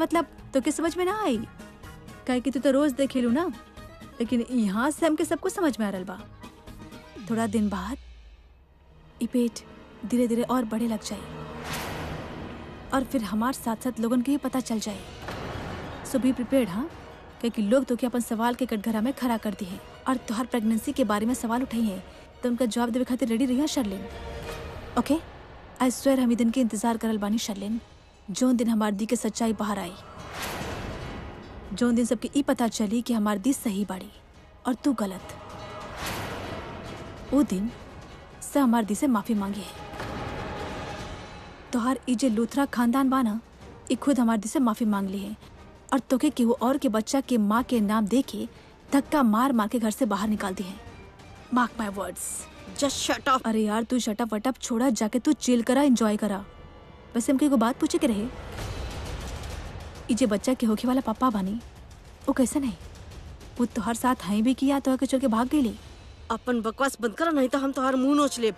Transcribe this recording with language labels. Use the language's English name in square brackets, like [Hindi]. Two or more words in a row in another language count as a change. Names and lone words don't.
[Bhojpuri] मतलब तो के समझ में ना आई, काहे कि तू तो रोज देखेलू ना, लेकिन यहाँ से हमके सब कुछ समझ में आ रहल बा। थोड़ा दिन बाद ई पेट धीरे धीरे और बढ़े लग जाए और फिर हमार साथ साथ लोगन के ही पता चल जाए। [English] So be prepared. [Bhojpuri] हाँ, क्योंकि लोग तो क्या अपन सवाल के कटघरा में खड़ा कर दी है और तोहार प्रेगनेंसी के बारे में सवाल उठाई है, तो उनका जवाब देवे खातिर रेडी रही शर्लिन। [English] Okay, I swear [Bhojpuri] हम ई दिन के इंतजार करल बानी शर्लिन, जोन दिन हमार दी के सच्चाई बाहर आई, जोन दिन सबके ई पता चली कि हमार दी सही बाड़ी और तू गलत। वो दिन से हमार दी से माफी मांगी है। तोहार ई जे लूथरा खानदान बाना, ई खुद हमार दी से माफी मांग ली है और तोके केहू और के बच्चा के माँ के नाम दे के धक्का मार मार के घर से बाहर निकाल दी है। [English] Mark my words. Just shut off. [Bhojpuri] अरे यार, तू [English] shut up what up [Bhojpuri] छोड़ा, जाके तू चिल करा, एंजॉय करा। वैसे हमके एगो बात पूछे के रहे, ई जे बच्चा के होखे वाला पापा बानी वो कैसा नहीं? वो तोहर साथ हई भी किया तो छोड़ के भाग गई? अपन बकवास बंद करो, नहीं तो हम तोहार मुंह नोच लेब।